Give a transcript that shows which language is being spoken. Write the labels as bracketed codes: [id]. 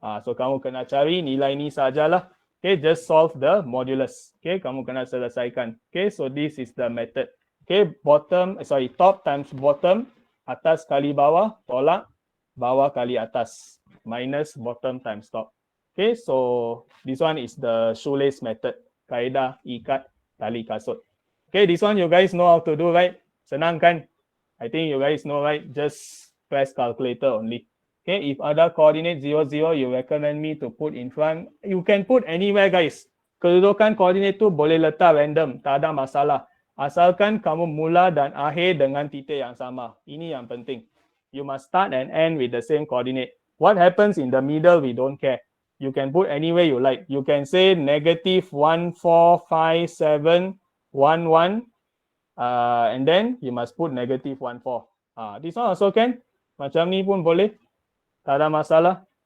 [ms] So kamu kena cari nilai ni sajalah. [en] Okay, just solve the modulus. Okay, [ms] kamu kena selesaikan. [en] Okay, so this is the method. Okay, top times bottom, [ms] atas kali bawah, tolak, bawah kali atas, [en] minus bottom times top. Okay, so this one is the shoelace method. [ms] Kaedah ikat tali kasut. [en] Okay, this one you guys know how to do, right? [ms] Senang kan? [en] I think you guys know, right? Just press calculator only. Okay, if ada coordinate 0, 0, you recommend me to put in front. You can put anywhere, guys. [ms] Kedudukan coordinate tu boleh letak random, tak ada masalah. Asalkan kamu mula dan akhir dengan titik yang sama. Ini yang penting. [en] You must start and end with the same coordinate. What happens in the middle, we don't care. You can put anywhere you like. You can say negative 1, 4, 5, 7, 1, 1. And then you must put negative 1, 4. This one also can. [ms] Macam ni pun boleh. Tak ada masalah.